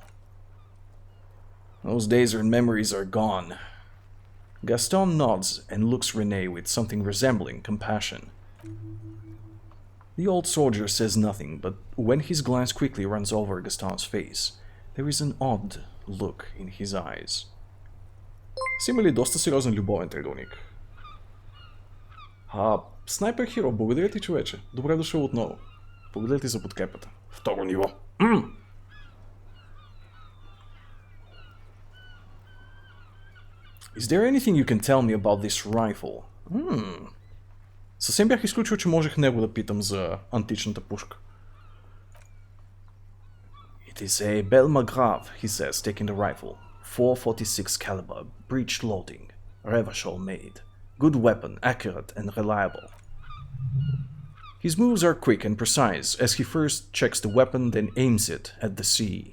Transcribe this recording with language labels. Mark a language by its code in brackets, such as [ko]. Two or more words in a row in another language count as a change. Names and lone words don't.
[en] Those days and memories are gone. Gaston nods and looks René with something resembling compassion. The old soldier says nothing, but when his glance quickly runs over Gaston's face, there is an odd look in his eyes. [bg] Си имали доста сериозен любовен триъгълник. Снайпер Хиро, благодаря ти, човече. Добре дошъл отново. Благодаря ти за подкрепата. Второ ниво. [en] Is there anything you can tell me about this rifle? [bg] Съвсем бях изключил, че можех него да питам за античната пушка. [en] It is a Belle Magrave, he says, taking the rifle. 4.46 caliber, breech loading, Revachol made. Good weapon, accurate and reliable. His moves are quick and precise, as he first checks the weapon, then aims it at the sea.